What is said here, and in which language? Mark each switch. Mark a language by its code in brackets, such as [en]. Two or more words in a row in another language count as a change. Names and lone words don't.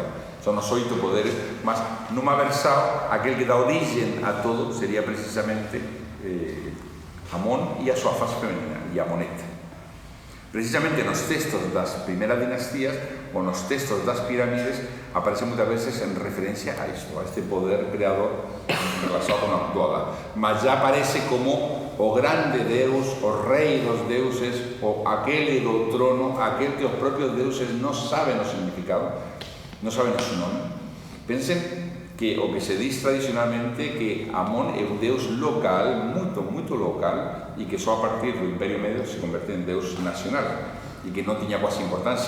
[gl] Son os 8 poderes, mas nunha versao, aquel que dá origen a todo sería precisamente Amón e a súa faz femenina, e Amonet. Precisamente nos textos das primeiras dinastías ou nos textos das pirámides aparece moitas veces en referencia a isto, a este poder creador relacionado con a autóda, mas já aparece como o grande deus, o rei dos deuses, o aquele do trono, aquel que os propios deuses non saben o significado, non saben o seu nome. Pensen que o que se diz tradicionalmente que Amón é un deus local, moito local, e que só a partir do Imperio Medio se converte en deus nacional, e que non tiña quase importancia.